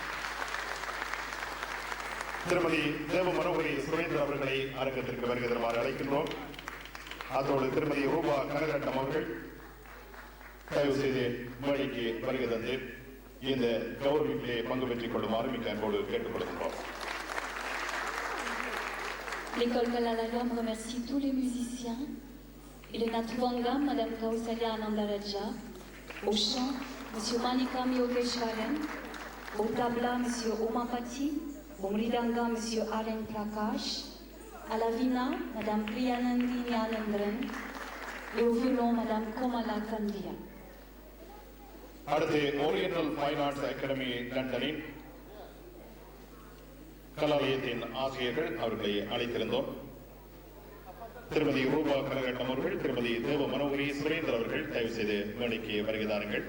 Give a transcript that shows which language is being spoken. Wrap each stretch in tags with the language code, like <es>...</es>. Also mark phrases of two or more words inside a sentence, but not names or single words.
<ta>திருமதி தேவ மனோகரி சுரேந்திர அவர்களை அரங்கத்திற்கு வருகை தருமாறு அழைக்கின்றோம். அதோடு திருமதி ரூபா கனகரட்னம் அவர்கள் தயவு செய்து மேடைக்கு வருகை தந்து இந்த கௌரவிப்பிலே பங்கு பெற்றுக் கொள்ளுமாறு மிக்க அன்போடு கேட்டுக் கொள்கின்றோம்.</ta> <fr>L'école Kalalayam remercie tous les musiciens et le Natuvanga, Madame Kausalya Anandaraja, au chant, Monsieur Manikam Yogeshwaran, au tabla, Monsieur Omapati, au mridanga, Monsieur RN Prakash, à la vina, Madame Priyanandi Nyanendran et au violon, Madame Komala Kandia.</fr> <ta>அடுத்து ஓரியண்டல் ஃபைன் ஆர்ட்ஸ் அகாடமி லண்டனின் கலாலயத்தின் ஆசிரியர்கள் அவர்களை அழைத்திருந்தோம். திருமதி ரூபா கனகரட்னம் அவர்கள், திருமதி தேவ மனோகரி சுரேந்தர் அவர்கள் தயவு செய்து மேடைக்கு வருகிறார்கள்.</ta>